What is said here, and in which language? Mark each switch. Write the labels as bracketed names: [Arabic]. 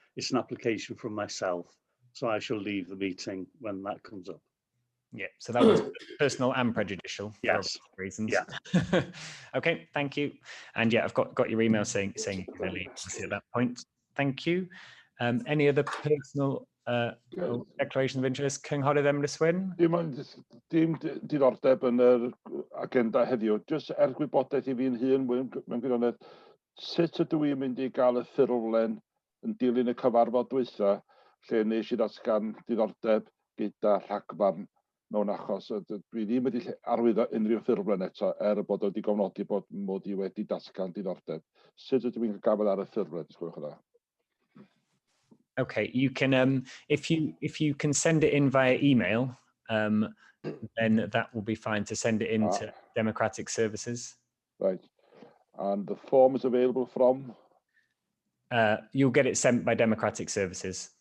[English] It's an application from myself, so I shall leave the meeting when that comes up. Yeah, so that was personal and prejudicial. Yes. For reasons. Yeah. Okay, thank you. And yeah, I've got your email saying you can leave at that point. Thank you. Any other personal declaration of interest? [Welsh] Cynghorydd Emrys Wyn? Dim diddordeb yn yr agenda heddiw. Jyst gwybodaeth I fi'n hun mewn gwirionedd, sut ydw i'n mynd I gael y ffurflen yn dilyn y cyfarfod dwytha, lle nes I ddatgan diddordeb gyda rhagfarn mewn achos. Dwi ddim wedi arwyddo unrhyw ffurflen eto, bod wedi gofnodi bod mod I wedi datgan diddordeb. Sut ydw i'n gael ar y ffurflen, gwelwch yn dda? [English] Okay, you can if you can send it in via email, then that will be fine to send it in to Democratic Services. Right, and the form is available from? You'll get it sent by Democratic Services.